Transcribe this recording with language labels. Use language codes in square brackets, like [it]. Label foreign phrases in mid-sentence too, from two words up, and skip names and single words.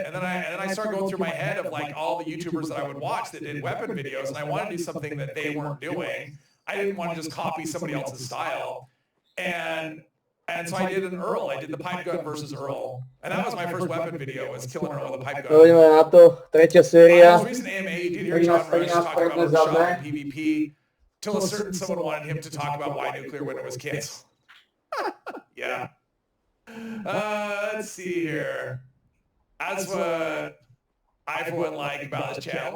[en] And then I started going through my head of like all the YouTubers that I would watch that did weapon videos. And I wanted to do something that they weren't doing. I didn't want to just copy somebody else's style. And so I did an Earl. I did the pipe gun versus Earl. And that was my first weapon video, was killing Earl with a pipe gun. [sk] Poďme na to, tretia séria. [en] Most recent AMA, you did hear John Rush talk about shot and PvP. Till a certain someone wanted him to talk about why nuclear winter was canceled. Yeah. Let's see here. That's what I for one like about this channel.